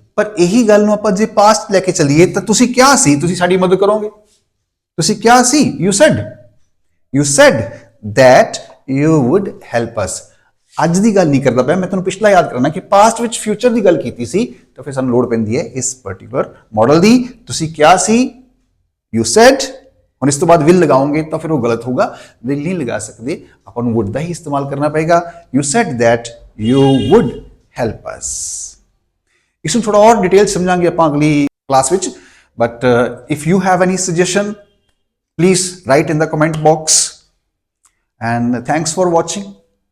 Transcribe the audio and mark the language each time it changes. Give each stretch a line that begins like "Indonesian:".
Punjabi: ਪਰ ਇਹੀ ਗੱਲ ਨੂੰ ਆਪਾਂ ਜੇ ਪਾਸਟ ਲੈ ਕੇ ਚੱਲੀਏ ਤਾਂ ਤੁਸੀਂ ਕਿਹਾ ਸੀ ਤੁਸੀਂ ਸਾਡੀ ਮਦਦ ਕਰੋਗੇ, ਤੁਸੀਂ ਕਿਹਾ ਸੀ,
English: You said that you would help us।
Punjabi: ਅੱਜ ਦੀ ਗੱਲ ਨਹੀਂ ਕਰਦਾ ਪਿਆ ਮੈਂ, ਤੁਹਾਨੂੰ ਪਿਛਲਾ ਯਾਦ ਕਰਾਉਣਾ ਕਿ ਪਾਸਟ ਵਿੱਚ ਫਿਊਚਰ ਦੀ ਗੱਲ ਕੀਤੀ ਸੀ, ਤਾਂ ਫਿਰ ਸਾਨੂੰ ਲੋੜ ਪੈਂਦੀ ਹੈ ਇਸ ਪਾਰਟਿਕੂਲਰ ਮਾਡਲ ਦੀ। ਤੁਸੀਂ ਕਿਹਾ ਸੀ,
English: you said,
Punjabi: ਹੁਣ ਇਸ ਤੋਂ ਬਾਅਦ ਵਿਲ ਲਗਾਓਗੇ ਤਾਂ ਫਿਰ ਉਹ ਗਲਤ ਹੋਊਗਾ, ਵਿਲ ਨਹੀਂ ਲਗਾ ਸਕਦੇ, ਆਪਾਂ ਨੂੰ ਵੁੱਡ ਦਾ ਹੀ ਇਸਤੇਮਾਲ ਕਰਨਾ ਪਏਗਾ।
English: You said that you would help us।
Punjabi: ਇਸ ਨੂੰ ਥੋੜਾ ਹੋਰ ਡਿਟੇਲ ਸਮਝਾਂਗੇ ਆਪਾਂ ਅਗਲੀ ਕਲਾਸ ਵਿੱਚ,
English: But if you have any suggestion please write in the comment box, and thanks for watching।